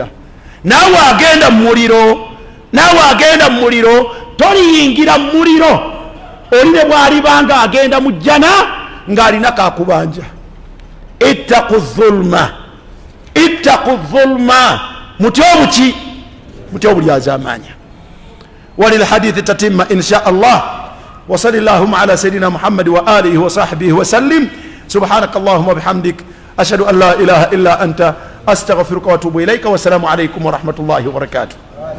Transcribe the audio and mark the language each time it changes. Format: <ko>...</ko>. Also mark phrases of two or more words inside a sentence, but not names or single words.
<lg>Naawe agenda mu muliro, naawe agenda mu muliro, toliyingira mu muliro oli ne bw'alibanga agenda mu jjana ng'alina kakubanja.</lg> <ar>اتقوا الظلم، اتقوا الظلم,</ar> <lg>mutyo obuki? Mutyo obulyaza amaanya.</lg> <ar>وللحديث تتم إن شاء الله. وصل اللهم على سيدنا محمد وآله وصحبه وسلم. سبحانك اللهم وبحمدك، أشهد أن لا إله إلا أنت، أستغفرك وأتوب إليك. والسلام عليكم ورحمة الله وبركاته.</ar>